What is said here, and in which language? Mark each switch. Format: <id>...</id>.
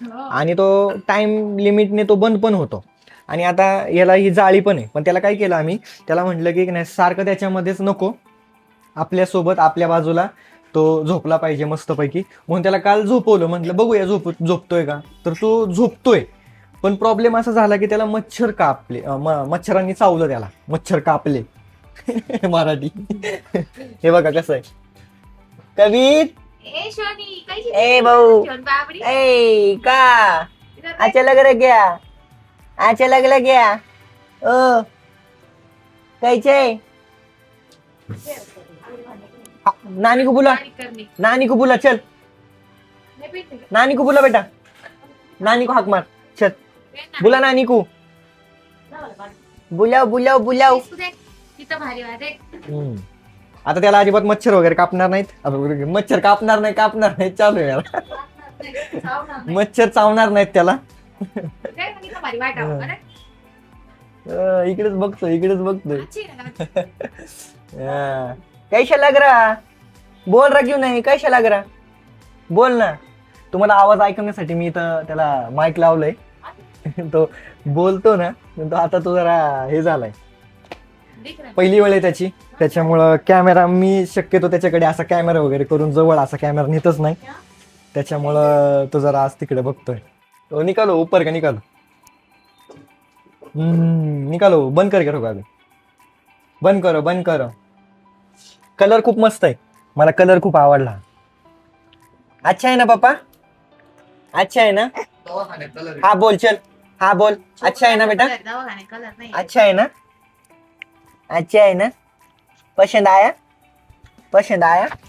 <mr>आणि तो टाइम लिमिटने तो बंद पण होतो. आणि आता याला ही जाळी पण आहे, पण त्याला काय केलं आम्ही, त्याला म्हटलं की नाही सारखं त्याच्यामध्येच नको, आपल्यासोबत आपल्या बाजूला तो झोपला पाहिजे मस्तपैकी. म्हणून त्याला काल झोपवलं. म्हटलं बघूया झोपतोय का. तर तो झोपतोय, पण प्रॉब्लेम असा झाला की त्याला मच्छर कापले, मच्छरांनी चावलं त्याला. मच्छर कापले. मराठी. हे बघा कसं आहे.</mr> <hi>कबीर ए भाऊ ए का अच्छा लग रहा क्या? अच्छा लग रहा क्या? ओ कैसे नानी को बुला, नानी को बुला, चल नानी को बुला बेटा, नानी को हाक मार, चल बुला नानी को, बुलाव बुलाव बुलाव.</hi> <mr>किती भारी वाटते. आता त्याला अजिबात मच्छर वगैरे कापणार नाहीत. आता मच्छर कापणार नाही चालू आहे याला. मच्छर चावणार नाहीत त्याला. भारी वाटावं बरं. इकडेच बघतोय अच्छी आहे ना.</mr> <hi>कैसा लग रहा, बोल रहा क्यों नहीं, कैसा लग रहा, बोल ना.</hi> <mr>तुम्हाला आवाज ऐकण्यासाठी मी इथं त्याला माईक लावलंय. तो बोलतो ना, तो आता तो जरा हे झालाय,</mr> <hi>दिख रहा है.</hi> <mr>पहिली वेळ आहे त्याची, त्याच्यामुळं कॅमेरा मी शक्यतो त्याच्याकडे असा कॅमेरा वगैरे करून जवळ असा कॅमेरा नेतच नाही. त्याच्यामुळं तो जरा आज तिकडे बघतोय.</mr> <hi>तो निकालो ऊपर का निकालो, निकालो, बंद कर करो अभी, बंद करो.</hi> <mr>कलर खूप मस्त आहे, मला कलर खूप आवडला. अच्छा आहे ना पापा, अच्छा आहे ना. हा बोल, चल हा बोल, अच्छा आहे ना बेटा, दवाखाने कलर नाही.</mr> <hi>अच्छा है ना, अच्छा है ना, पसंद आया.</hi>